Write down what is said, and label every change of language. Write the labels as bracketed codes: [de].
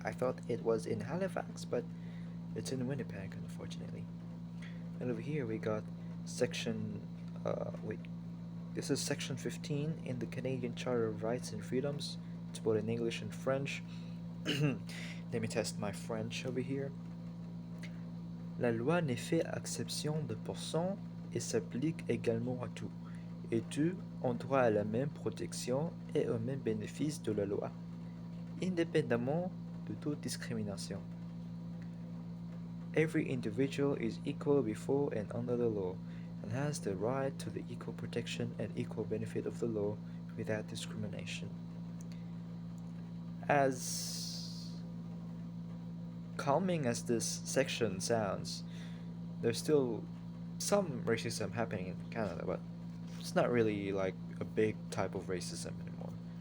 [en] I thought it was in Halifax, but it's in Winnipeg, unfortunately. And over here we got section, wait, this is section 15 in the Canadian Charter of Rights and Freedoms. It's both in English and French. Let me test my French over here. [fr] La loi ne fait exception de personne et s'applique également à tous. Et tous ont droit à la même protection et au même bénéfice de la loi, indépendamment de toute discrimination. [en] Every individual is equal before and under the law, and has the right to the equal protection and equal benefit of the law without discrimination. As calming as this section sounds, there's still some racism happening in Canada, but it's not really like a big type of racism anymore.